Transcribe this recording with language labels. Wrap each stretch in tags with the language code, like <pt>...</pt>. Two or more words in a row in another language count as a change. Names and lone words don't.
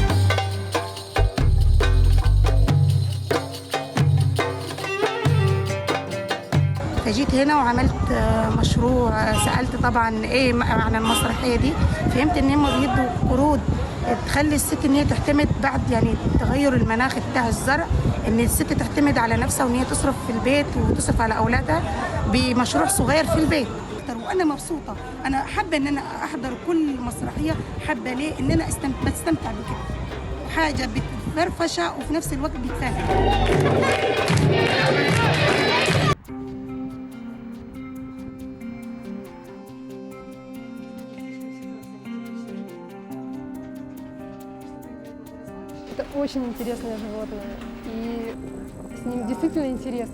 <ar>فجيت هنا وعملت مشروع، سألت طبعا ايه معنى المسرحية دي، فهمت ان هم بيدوا قروض تخلي الست ان هي تعتمد بعد يعني تغير المناخ بتاع الزرع، ان الست تعتمد على نفسها وان هي تصرف في البيت وتصرف على اولادها بمشروع صغير في البيت. وانا مبسوطة، انا حابة ان انا احضر كل مسرحية، حابة ليه ان انا بستمتع بكده، حاجة بتفرفشة وفي نفس الوقت بتفهم.</ar> <ru>Это очень интересное животное, и с ним действительно интересно.</ru>